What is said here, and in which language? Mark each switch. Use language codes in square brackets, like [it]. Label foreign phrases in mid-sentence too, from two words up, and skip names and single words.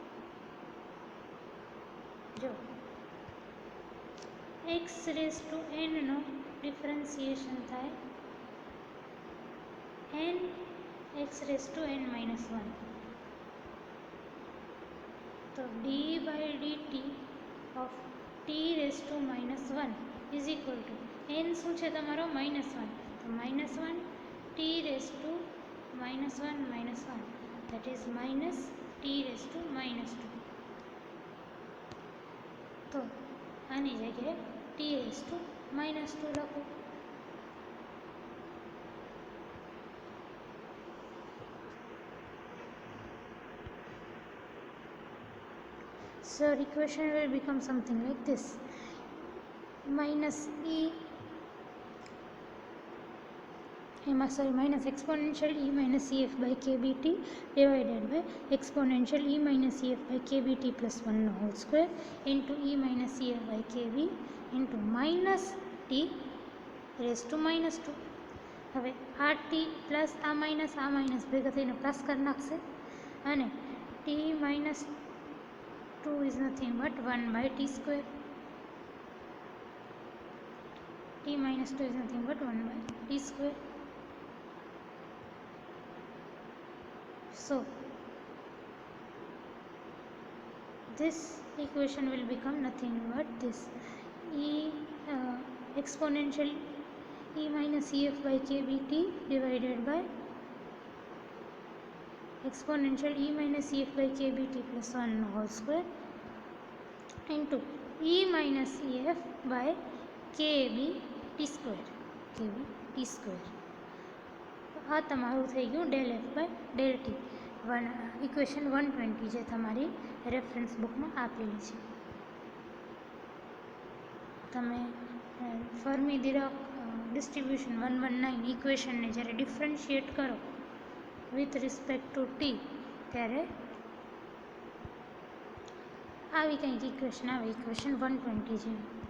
[en] જો x raise to nનો differentiation થાય n x raise to n -1. તો d by d t of t raise to -1 is equal to n [gu] શું છે તમારો? [en] -1. તો -1 t raise to -1 that is minus t raise to -2. [gu] તો આની જગ્યાએ [en] t raise to -2 [gu] લખો. [en] So equation will become something like this: minus minus exponential e minus ef by kbt divided by exponential e minus ef by kbt plus 1 whole square into e minus ef by kb into minus t raised to -2. [gu] હવે આ t પ્લસ આ માઇનસ ભેગા થઈને પ્લસ કરી નાખશે, અને [en] t -2 is nothing but 1/t square. t -2 is nothing but 1/t square. So this equation will become nothing but this: exponential e minus ef by kbt divided by exponential e minus ef by kbt plus 1 whole square into e minus ef by kbt square. [gu] આ તમારું થઈ ગયું [en] del f by del t. [gu] ઇક્વેશન 120 જે તમારી [en] reference bookમાં [gu] આપેલી છે. તમે ફર્મી ડિરાક ડિસ્ટ્રીબ્યુશન 119 ઇક્વેશનને જ્યારે ડિફરન્શિએટ કરો [en] with respect to t, [gu] ત્યારે આવી કંઈક ઇક્વેશન આવે, ઇક્વેશન 120 જેવી.